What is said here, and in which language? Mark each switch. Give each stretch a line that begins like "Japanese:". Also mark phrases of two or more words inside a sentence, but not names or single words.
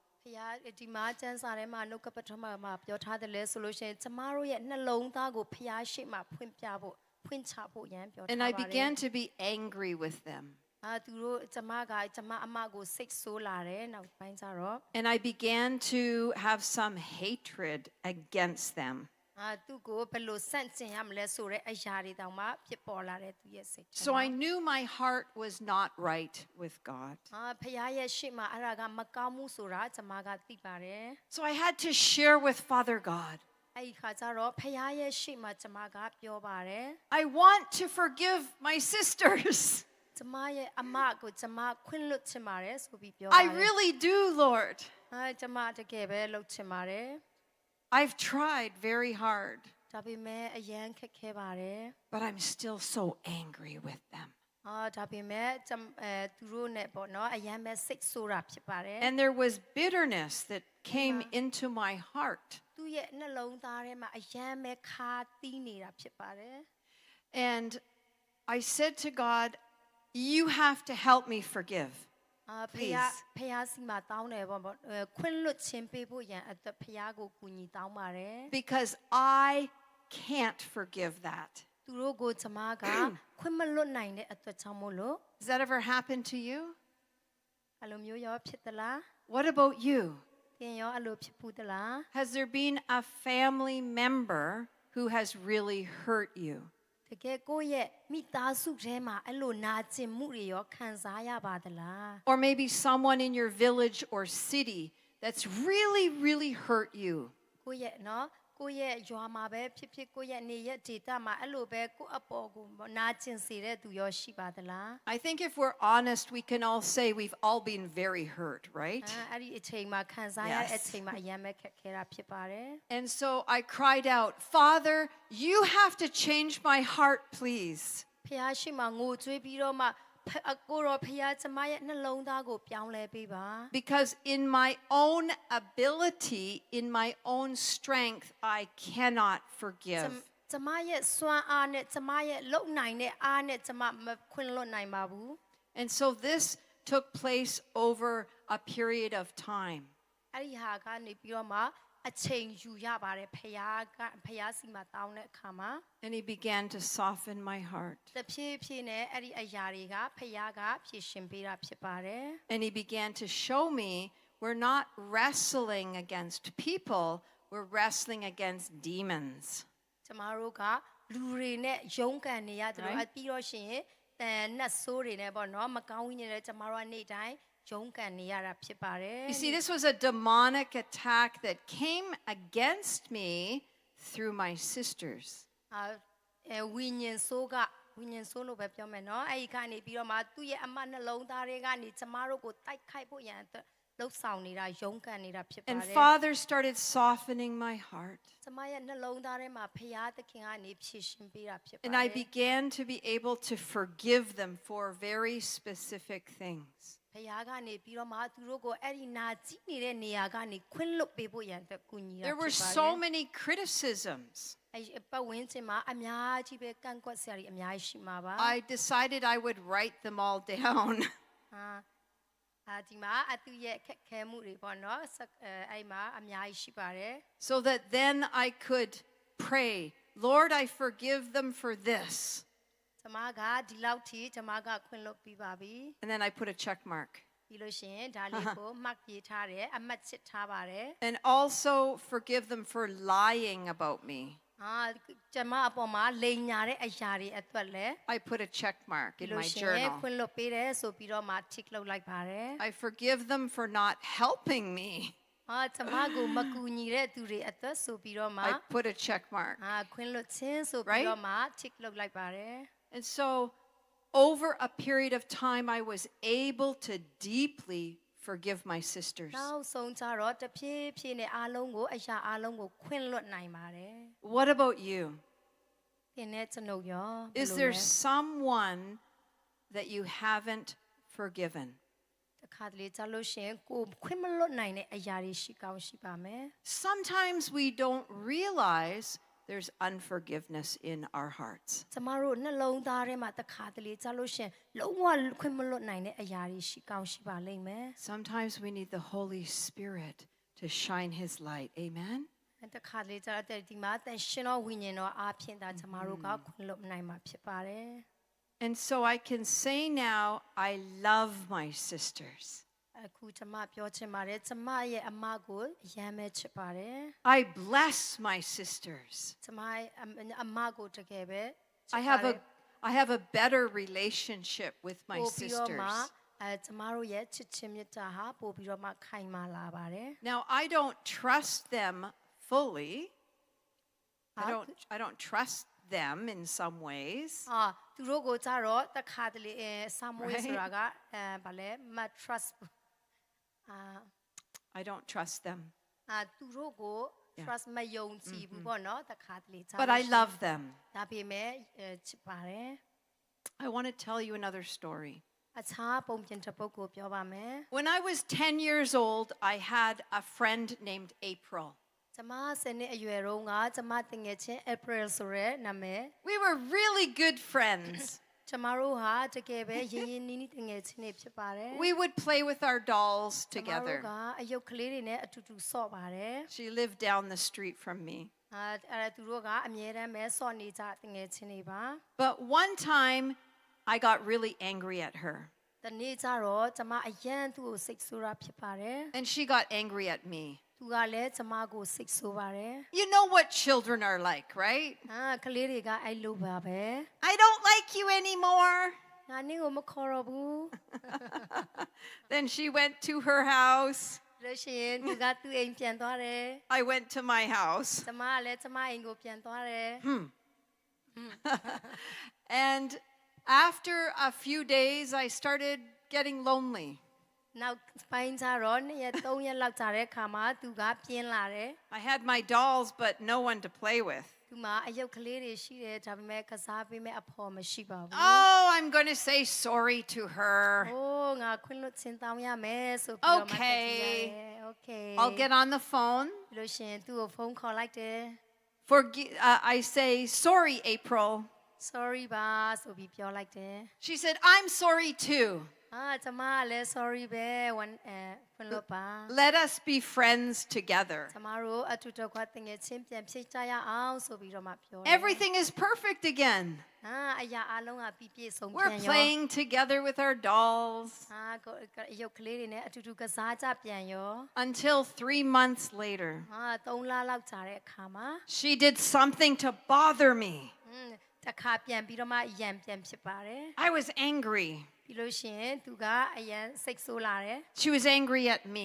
English: And I began to be angry with them. And I began to have some hatred against them.
Burmese: သူ့ကိုဘယ်လိုစန့်ကျင်ရမလဲဆိုတဲ့အရာတွေတောင်မှဖြစ်ပေါ်လာတဲ့သူရဲ့စိတ်ထဲ
English: So I knew my heart was not right with God.
Burmese: ဖခင်ရဲ့ရှေ့မှာအဲ့ဒါကမကောင်းမှုဆိုတာကျွန်မကသိပါတယ်
English: So I had to share with Father God.
Burmese: အဲ့ဒီခါကျတော့ဖခင်ရဲ့ရှေ့မှာကျွန်မကပြောပါတယ်
English: I want to forgive my sisters.
Burmese: ကျွန်မရဲ့အမကိုကျွန်မခွင့်လွတ်ချင်ပါတယ်ဆိုပြီးပြောပါတယ်
English: I really do, Lord.
Burmese: ကျွန်မတကယ်ပဲလုပ်ချင်ပါတယ်
English: I've tried very hard,
Burmese: ဒါပေမဲ့အရန်ခက်ခဲပါတယ်
English: but I'm still so angry with them.
Burmese: ဒါပေမဲ့သူတို့နဲ့ပေါ့နော်အရန်ပဲစိတ်ဆိုးတာဖြစ်ပါတယ်
English: And there was bitterness that came into my heart.
Burmese: သူ့ရဲ့နှလုံးသားထဲမှာအရန်ပဲခါတီးနေတာဖြစ်ပါတယ်
English: And I said to God, you have to help me forgive.
Burmese: ဖခင်စီမှာတောင်းတယ်ပေါ့ခွင့်လွတ်ခြင်းပေးဖို့ရန်အတွက်ဖခင်ကိုကူညီတောင်းပါတယ်
English: Because I can't forgive that.
Burmese: သူတို့ကိုကျွန်မကခွင့်မလွတ်နိုင်တဲ့အတွက်ကြောင့်မို့လို့
English: Has that ever happened to you?
Burmese: အဲ့လိုမျိုးရောဖြစ်သလား
English: What about you?
Burmese: သင်ရောအဲ့လိုဖြစ်ဘူးသလား
English: Has there been a family member who has really hurt you?
Burmese: တကယ်ကိုယ့်ရဲ့မိသားစုထဲမှာအဲ့လိုနာကျင်မှုတွေရောခံစားရပါသလား
English: Or maybe someone in your village or city that's really, really hurt you.
Burmese: ကိုယ့်ရဲ့နော်ကိုယ့်ရဲ့ရွာမှာပဲဖြစ်ဖြစ်ကိုယ့်ရဲ့နေရဲ့ဒေသမှာအဲ့လိုပဲကိုယ့်အပေါ်ကိုနာကျင်စေတဲ့သူရောရှိပါသလား
English: I think if we're honest, we can all say we've all been very hurt, right?
Burmese: အဲ့ဒီအချိန်မှာခံစားရတဲ့အချိန်မှာအရင်ပဲခက်ခဲတာဖြစ်ပါတယ်
English: And so I cried out, Father, you have to change my heart, please.
Burmese: ဖခင်ရှိမှငိုကြွေးပြီးတော့မှကိုရောဖခင်ကျမရဲ့နှလုံးသားကိုပြောင်းလဲပေးပါ
English: Because in my own ability, in my own strength, I cannot forgive.
Burmese: ကျမရဲ့စွမ်းအားနဲ့ကျမရဲ့လုံနိုင်တဲ့အားနဲ့ကျမမခွင့်လွတ်နိုင်ပါဘူး
English: And so this took place over a period of time.
Burmese: အဲ့ဒီဟာကနေပြီးတော့မှအချိန်ယူရပါတယ်ဖခင်စီမှာတောင်းတဲ့အခါမှာ
English: And he began to soften my heart.
Burmese: တဖြည်းဖြည်းနဲ့အဲ့ဒီအရာတွေကဖခင်ကဖြည့်ရှင်ပေးတာဖြစ်ပါတယ်
English: And he began to show me we're not wrestling against people, we're wrestling against demons.
Burmese: ကျမတို့ကလူတွေနဲ့ရုန်းကန်နေရတယ်လို့ပြီးတော့ရှင်နတ်ဆိုးတွေနဲ့ပေါ့နော်မကောင်းဝင်နေတဲ့ကျမတို့ကနေ့တိုင်းရုန်းကန်နေရတာဖြစ်ပါတယ်
English: You see, this was a demonic attack that came against me through my sisters.
Burmese: ဝိညာဉ်ဆိုးလို့ပဲပြောမယ်နော်အဲ့ဒီကနေပြီးတော့မှသူ့ရဲ့အမနှလုံးသားတွေကနေကျမတို့ကိုတိုက်ခိုက်ဖို့ရန်အတွက်လှုပ်ဆောင်နေတာရုန်းကန်နေတာဖြစ်ပါ
English: And
Burmese: တယ်
English: Father started softening my heart.
Burmese: ကျမရဲ့နှလုံးသားထဲမှာဖခင်သခင်ကနေဖြည့်ရှင်ပေးတာဖြစ်ပါ
English: And I began to be able to forgive them for very specific things.
Burmese: ဖခင်ကနေပြီးတော့မှသူတို့ကိုအဲ့ဒီနာကြည့်နေတဲ့နေရာကနေခွင့်လွတ်ပေးဖို့ရန်အတွက်ကူညီတာဖြစ်
English: There
Burmese: ပါ
English: were
Burmese: တယ်
English: so many criticisms.
Burmese: အဲ့ပတ်ဝန်းကျင်မှာအများကြီးပဲကန့်ကွက်စရာတွေအများကြီးရှိမှာပါ
English: I decided I would write them all down.
Burmese: ဒီမှာအတူရဲ့ခက်ခဲမှုတွေပေါ့နော်အဲ့မှာအများကြီးရှိပါတယ်
English: So that then I could pray, Lord, I forgive them for this.
Burmese: ကျမကဒီလောက်ထိကျမကခွင့်လွတ်ပြီးပါပြီ
English: And then I put a check mark.
Burmese: ပြီးလို့ရှိရင်ဒါလေးကိုမှတ်ရေးထားတယ်အမှတ်ချစ်ထားပါတယ်
English: And also forgive them for lying about me.
Burmese: ကျမအပေါ်မှာလိန်ညာတဲ့အရာတွေအတွက်လည်း
English: I put a check mark
Burmese: ပြီး
English: in
Burmese: လို့
English: my
Burmese: ရှိရင်
English: journal.
Burmese: ခွင့်လွတ်ပေးတယ်ဆိုပြီးတော့မှ tick လုပ်လိုက်ပါတယ်
English: I forgive them for not helping me.
Burmese: ကျမကိုမကူညီတဲ့သူတွေအတွက်ဆိုပြီးတော့မှ
English: I put a check mark.
Burmese: ခွင့်လွတ်ခြင်းဆိုပြီးတော့မှ tick လုပ်လိုက်ပါတယ်
English: And so over a period of time, I was able to deeply forgive my sisters.
Burmese: နောက်ဆုံးကြတော့တဖြည်းဖြည်းနဲ့အားလုံးကိုအရာအားလုံးကိုခွင့်လွတ်နိုင်ပါတယ်
English: What about you?
Burmese: သင်နဲ့ကျွန်ုပ်ရော
English: Is there someone that you haven't forgiven?
Burmese: တခါတလေကြလို့ရှိရင်ကိုခွင့်မလွတ်နိုင်တဲ့အရာတွေရှိကောင်းရှိပါမယ်
English: Sometimes we don't realize there's unforgiveness in our hearts. ကျမတို့နှလုံးသားထဲမှာတခါတလေကြလို့ရှိရင်လုံးဝခွင့်မလွတ်နိုင်တဲ့အရာတွေရှိကောင်းရှိပါလိမ့်မယ် Sometimes we need the Holy Spirit to shine His light. Amen?
Burmese: တခါတလေကြတော့ဒီမှာတန်ရှင်တော်ဝိညာဉ်တော်အားဖြင့်ဒါကျမတို့ကခွင့်လွတ်နိုင်မှာဖြစ်ပါတယ်
English: And so I can say now, I love my sisters.
Burmese: အခုကျမပြောချင်ပါတယ်ကျမရဲ့အမကိုအယမ်းပဲချစ်ပါတယ်
English: I bless my sisters.
Burmese: ကျမရဲ့အမကိုတကယ်ပဲ
English: I have a better relationship with my
Burmese: ပို့ပြီးတော့မှ
English: sisters.
Burmese: ကျမတို့ရဲ့ချစ်ချင်းမြတ်တာဟာပို့ပြီးတော့မှခိုင်မာလာပါတယ်
English: Now I don't trust them fully. I don't trust them in some ways.
Burmese: သူတို့ကိုကြတော့တခါတလေစာမွေးဆိုတာကဗာလဲမ trust
English: I don't trust them.
Burmese: သူတို့ကို trust မယုံကြည်ဘူးပေါ့နော်တခါတလေကြ
English: But I love them.
Burmese: ဒါပေမဲ့ချစ်ပါတယ်
English: I want to tell you another story.
Burmese: အခြားပုံပြင်တစ်ပုဒ်ကိုပြောပါမယ်
English: When I was 10 years old, I had a friend named April.
Burmese: ကျမစနေအရွယ်တုန်းကကျမတငယ်ချင်း April ဆိုရဲနာမည်
English: We were really good friends.
Burmese: ကျမတို့ဟာတကယ်ပဲရင်းရင်းနှီးနှီးတငယ်ချင်းတွေဖြစ်ပါတယ်
English: We would play with our dolls
Burmese: ကျမတို့
English: together.
Burmese: ကအယုတ်ကလေးတွေနဲ့အတူတူဆော့ပါတယ်
English: She lived down the street from me.
Burmese: သူတို့ကအမြဲတမ်းပဲဆော့နေကြတငယ်ချင်းတွေပါ
English: But one time, I got really angry at her.
Burmese: တနေ့ကျတော့ကျမအယမ်းသူ့ကိုစိတ်ဆိုးတာဖြစ်ပါတယ်
English: And she got angry at me.
Burmese: သူကလည်းကျမကိုစိတ်ဆိုးပါတယ်
English: You know what children are like, right?
Burmese: ကလေးတွေကအဲ့လိုပါပဲ
English: I don't like you anymore.
Burmese: ငါနင့်ကိုမခေါ်တော့ဘူး
English: Then she went to her house.
Burmese: လို့ရှိရင်သူကသူ့အိမ်ပြန်သွားတယ်
English: I went to my house.
Burmese: ကျမကလည်းကျမအိမ်ကိုပြန်သွားတယ်
English: And after a few days, I started getting lonely.
Burmese: နောက်ပိုင်းကျတော့2ရက်3ရက်လောက်ကြာတဲ့အခါမှာသူကပြင်းလာတယ်
English: I had my dolls, but no one to play with.
Burmese: သူမှာအယုတ်ကလေးတွေရှိတယ်ဒါပေမဲ့ကစားပေးမဲ့အဖော်မရှိပါဘူး
English: Oh, I'm going to say sorry to her.
Burmese: အိုးငါခွင့်လွှတ်ချင်းတောင်းရမယ်ဆိုပြီးတော့မှတက်ကြည့်ရတယ် Okay
English: I'll get on the phone.
Burmese: လို့ရှိရင်သူ့ကိုဖုန်းခေါ်လိုက်တယ်
English: I say, sorry, April.
Burmese: Sorry ပါဆိုပြီးပြောလိုက်တယ်
English: She said, I'm sorry too.
Burmese: ကျမကလည်း sorry ပဲခွင့်လွှတ်ပါ
English: Let us be friends together.
Burmese: ကျမတို့အတူတကွတငယ်ချင်းပြန်ဖြစ်ကြရအောင်ဆိုပြီးတော့မှပြောတယ်
English: Everything is perfect again.
Burmese: အရာအလုံးကပြည့်စုံပြန်
English: We're
Burmese: ရော
English: playing together with our dolls
Burmese: ရုပ်ကလေးတွေနဲ့အတူတူကစားကြပြန်ရော
English: until 3 months later.
Burmese: 3 လလောက်ကြာတဲ့အခါမှာ
English: She did something to bother me.
Burmese: တခါပြန်ပြီးတော့မှရံပြန်ဖြစ်ပါတယ်
English: I was angry. ပြီးလို့ရှိရင်သူကအရန်စိတ်ဆိုးလာတယ် She was angry at me.